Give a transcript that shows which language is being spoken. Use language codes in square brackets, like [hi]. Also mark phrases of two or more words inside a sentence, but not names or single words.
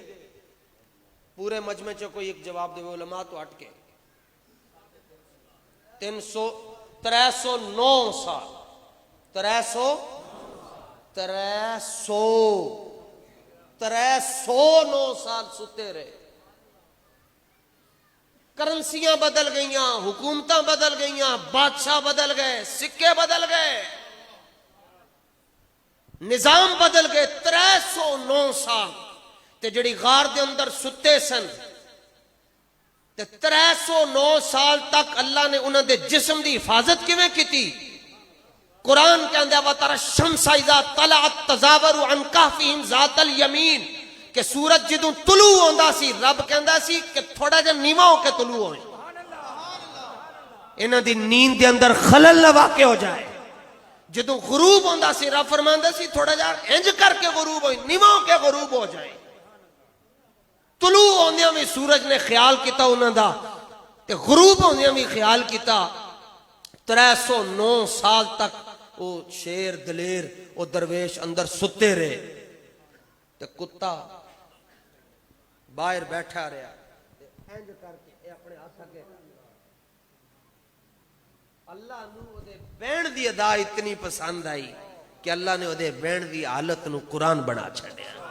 [pa] پورے مجمع چ کوئی ایک جواب دے, علماء تو ہٹ کے 309 سال 309 سال ستے رہے. کرنسیاں بدل گئیاں, حکومتاں بدل گئیاں, بادشاہ بدل گئے, سکے بدل گئے, نظام بدل گئے. 309 سال تے جڑی غار دے اندر ستے سن تے 309 سال تک اللہ نے انہاں دے جسم دی حفاظت کیویں کیتی؟ قرآن کہندا [ar] وَتَرَى الشَّمْسَ إِذَا طَلَعَتْ تَزَاوَرُ عَنْ كَهْفِهِمْ ذَاتَ الْيَمِينِ [pa] کہ سورج جدوں طلوع ہوندا سی رب کہندا سی کہ تھوڑا جہا نیواں ہو کے طلوع ہوئے, انہاں دی نیند دے اندر خلل نہ واقع ہو جائے. جدوں غروب ہوندا سی رب فرماندا سی تھوڑا جہا انج کر کے غروب ہوئے, نیواں ہو کے غروب ہو جائے. طلوع ہوندیاں بھی سورج نے خیال کیتا انہاں دا تے غروب ہوندیاں بھی خیال کیتا. 309 سال تک وہ شیر دلیر وہ درویش اندر ستے رہے تے کتا باہر بیٹھا رہا. انج کر کے اپنے ہاتھ اگے اللہ نو او دے بہن دی ادا اتنی پسند آئی کہ اللہ نے او دے بہن دی حالت نو قرآن بنا چھڈیا.